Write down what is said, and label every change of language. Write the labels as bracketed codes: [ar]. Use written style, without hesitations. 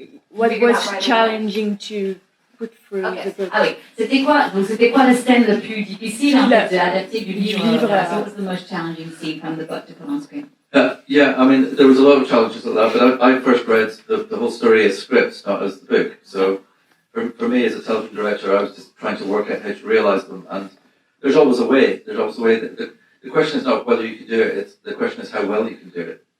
[en] What was challenging to put through the book? [fr] Ah oui, c'était quoi la scène la plus difficile en fait, d'adapter du livre? [en] What was the most challenging scene from the book to put on screen? Yeah, I mean, there was a lot of challenges like that, but I first read the whole story as scripts, not as the book. So for me as a television director, I was just trying to work out how to realise them, and there's always a way. The question is not whether you can do it, the question is how well you can do it.